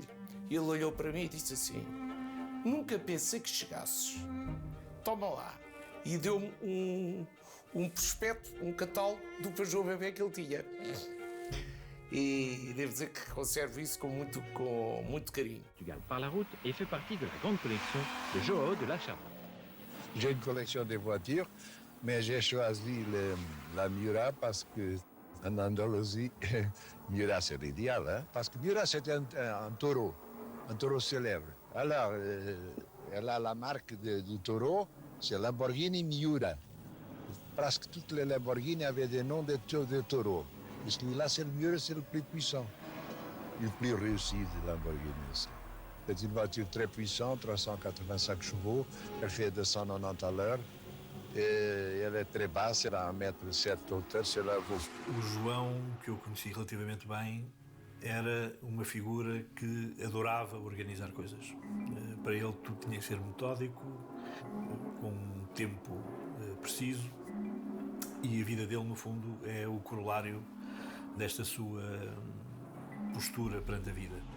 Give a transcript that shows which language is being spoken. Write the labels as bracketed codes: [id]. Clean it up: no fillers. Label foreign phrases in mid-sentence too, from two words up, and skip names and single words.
[pt] Ele olhou para mim e disse assim: nunca pensei que chegasses, toma lá. E deu-me um prospecto, um catálogo do Peugeot Bebé que ele tinha. E devo dizer que conservo isso com muito carinho. [fr] Portugal par la route et fait partie de la grande collection de Joao de la Charente. J'ai une collection de voitures, mais j'ai choisi la Miura parce que en Andalousie, Miura c'est l'idéal, hein? Parce que Miura c'est un taureau célèbre. Alors, elle a la marque du taureau, c'est Lamborghini Miura. Presque toutes les Lamborghini avaient des noms de taureaux. Puisque là, c'est le mieux, c'est le plus puissant. Et le plus réussi de Lamborghini aussi. C'est une voiture très puissante, 385 chevaux. Elle fait 290 à l'heure. Et elle est très basse, elle a 1,7 m de hauteur, c'est là vous. [pt] O João, que eu conheci relativamente bem, era uma figura que adorava organizar coisas. Para ele tudo tinha que ser metódico, com um tempo preciso, e a vida dele, no fundo, é o corolário desta sua postura perante a vida.